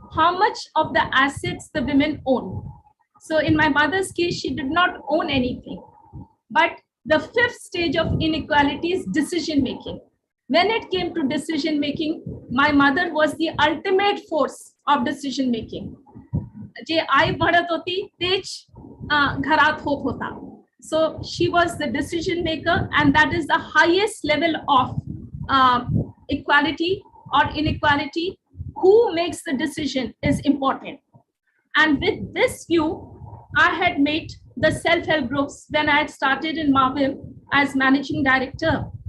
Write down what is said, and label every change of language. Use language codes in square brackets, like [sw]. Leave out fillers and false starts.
[en] How much of the assets the women own? So in my mother's case, she did not own anything. But the fifth stage of inequality is decision making. When it came to decision making, my mother was the ultimate force of decision making. [mr] जे आई म्हणत होती तेच घरात होत होता. [en] So she was the decision maker, and that is the highest level of equality or inequality. Who makes the decision is important. And with this view, I had made the self-help groups when I had started in Mavim as managing director.